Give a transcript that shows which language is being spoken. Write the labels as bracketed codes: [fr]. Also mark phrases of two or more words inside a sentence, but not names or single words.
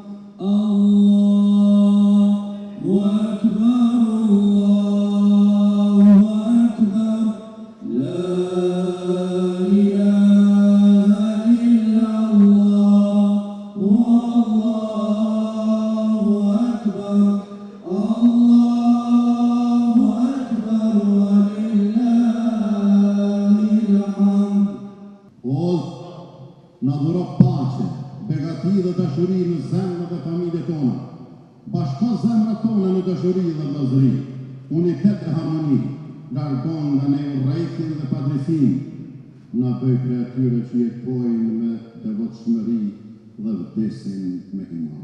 [ar] الله أكبر الله أكبر لا إله إلا الله والله أكبر الله أكبر ولله الحمد. [sq] O, na dhuro pace, begati dhe dashuri në zemrat dhe familjet tona. Bashko zemrat tona në dashuri dhe vëllazëri, unitet e harmoni, largon nga ne urrejtjen dhe padrejtinë, na bëj kreatyre që jetojnë me devotshmëri dhe vdesin me iman.